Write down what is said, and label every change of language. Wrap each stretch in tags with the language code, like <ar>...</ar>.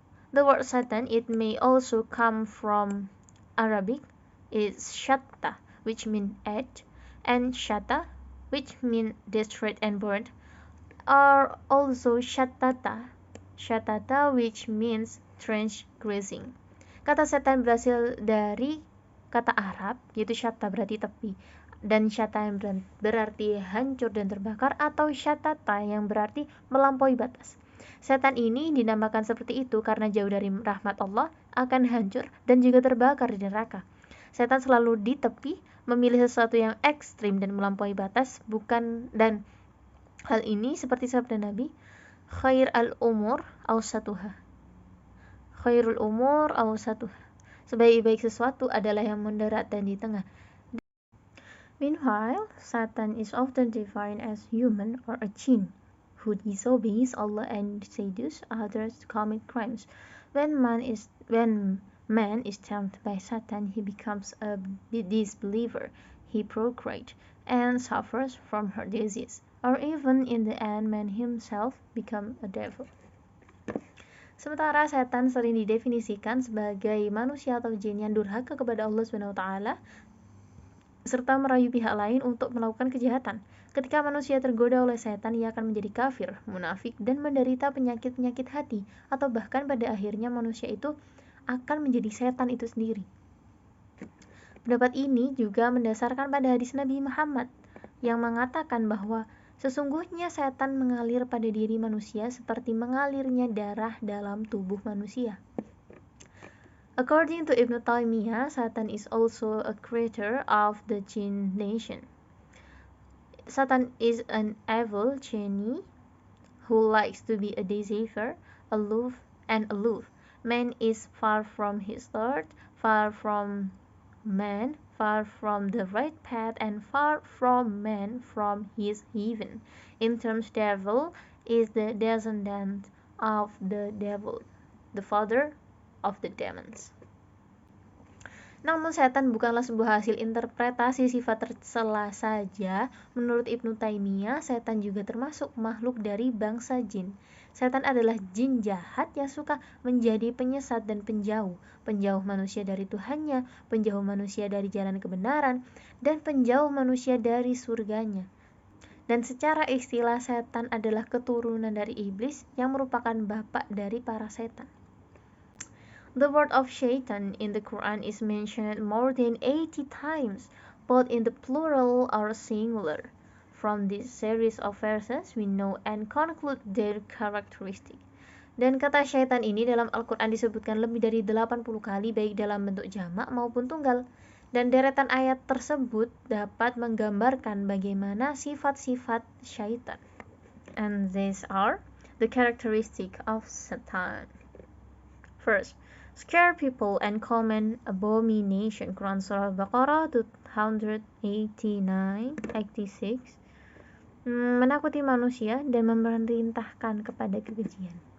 <en>The word Satan, it may also come from Arabic, is shatta, which means edge, and shata, which means destroyed and burned, or also shatata, which means transgressing.</en> <id>Kata setan berasal dari kata Arab, yaitu shatta berarti tepi, dan shata yang berarti hancur dan terbakar, atau shatata yang berarti melampaui batas. Setan ini dinamakan seperti itu karena jauh dari rahmat Allah, akan hancur dan juga terbakar di neraka. Setan selalu di tepi, memilih sesuatu yang ekstrim dan melampaui batas, dan hal ini seperti sabda Nabi,</id> <ar>khair al-umur awsatuha. Khairul umur awsatuha.</ar> <id>Sebaik-baik sesuatu adalah yang moderat dan di tengah.</id> <en>Meanwhile, Satan is often defined as human or a jinn who disobeys Allah and seduces others to commit crimes. When man is tempted by Satan, he becomes a disbeliever. He procreates and suffers from her disease, or even in the end, man himself become a devil.</en> <id>Sementara setan sering didefinisikan sebagai manusia atau jin yang durhaka kepada Allah SWT serta merayu pihak lain untuk melakukan kejahatan. Ketika manusia tergoda oleh setan, ia akan menjadi kafir, munafik, dan menderita penyakit-penyakit hati, atau bahkan pada akhirnya manusia itu akan menjadi setan itu sendiri. Pendapat ini juga mendasarkan pada hadis Nabi Muhammad yang mengatakan bahwa sesungguhnya setan mengalir pada diri manusia seperti mengalirnya darah dalam tubuh manusia.</id> <en>According to Ibnu Taimiyah, Satan is also a creator of the jinn nation. Satan is an evil genie who likes to be a deceiver, aloof. Man is far from his Lord, far from man, far from the right path, and far from man from his heaven. In terms, devil is the descendant of the devil, the father of the demons.</en> <id>Namun setan bukanlah sebuah hasil interpretasi sifat tercela saja. Menurut Ibnu Taimiyah, setan juga termasuk makhluk dari bangsa jin. Setan adalah jin jahat yang suka menjadi penyesat dan penjauh manusia dari Tuhannya, penjauh manusia dari jalan kebenaran, dan penjauh manusia dari surganya. Dan secara istilah, setan adalah keturunan dari iblis yang merupakan bapak dari para setan.</id> <en>The word of shaitan in the Quran is mentioned more than 80 times, both in the plural or singular. From this series of verses, we know and conclude their characteristic.</en> <id>Dan kata syaitan ini dalam Al-Quran disebutkan lebih dari 80 kali baik dalam bentuk jamak maupun tunggal. Dan deretan ayat tersebut dapat menggambarkan bagaimana sifat-sifat syaitan.</id> <en>And these are the characteristic of Satan. First, scare people and common abomination. Quran Surah Al-Baqarah 289-86.</en> <id>Menakuti manusia dan memerintahkan kepada kekejian.</id>